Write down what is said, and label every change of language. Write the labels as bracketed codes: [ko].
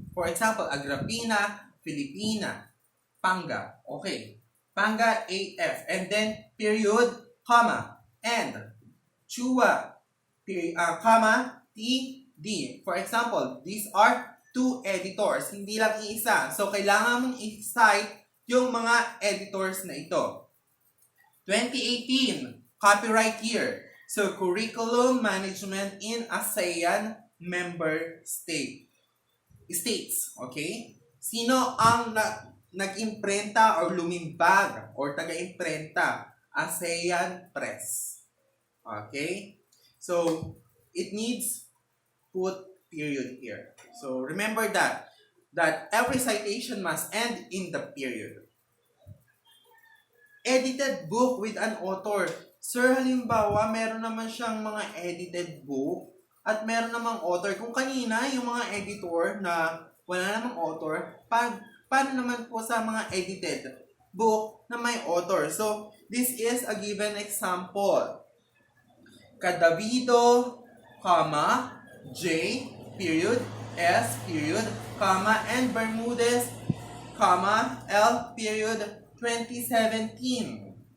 [en] For example, Agripina, Filipina, Panga. Okay. Panga, AF. And then, period, comma, and, Chua, comma, TD. For example, these are two editors. [tl] Hindi lang isa. So, kailangan mong i-cite yung mga editors na ito. [en] 2018, copyright year. So, curriculum management in ASEAN member states. [tl] Okay? Sino ang nag-imprenta or lumimbag or taga-imprenta? [en] ASEAN Press. Okay? So, it needs put period here. So, remember that every citation must end in the period. Edited book with an author. [tl] Sir, halimbawa, meron naman siyang mga edited book at meron namang author. Kung kanina, yung mga editor na wala namang author, paano naman po sa mga edited book na may author? [en] So, this is a given example. Cadavido, comma, J, period, S, period, comma, and Bermudez, comma, L, period, 2017.